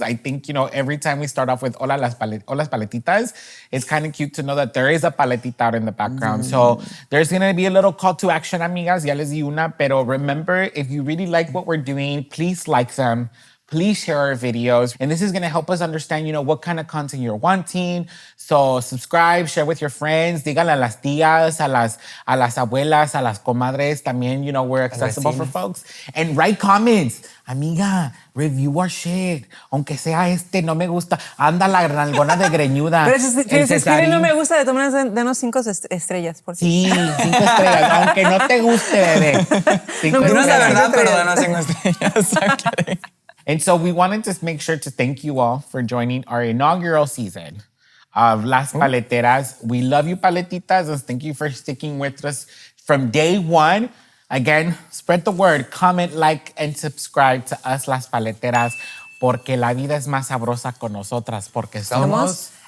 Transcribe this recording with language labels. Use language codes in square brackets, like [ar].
[en] I think, you know, every time we start off with Hola Las Paletitas, it's kind of cute to know that there is a paletita out in the background. So there's going to be a little call to action, amigas. [es] Ya les di una, pero [en] remember, if you really like what we're doing, please like them. Please share our videos. And this is going to help us understand, you know, what kind of content you're wanting. So subscribe, share with your friends. [es] Díganle a las tías, a las abuelas, a las comadres. También, [en] you know, we're accessible for folks. And write comments. Amiga, review our shit. [es] Aunque sea no me gusta. Anda la nalgona de greñuda. Pero si se escribe no me gusta, de todas maneras, denos 5 estrellas. Por Sí, 5 estrellas. Aunque no te guste, bebé. 5 No es la estrellas. verdad, pero danos 5 estrellas. [en] I'm kidding. And so we wanted to make sure to thank you all for joining our inaugural season of Las Paleteras. We love you, Paletitas, and thank you for sticking with us from day one. Again, spread the word, comment, like, and subscribe to us, Las Paleteras, [es] porque la vida es más sabrosa con nosotras, porque somos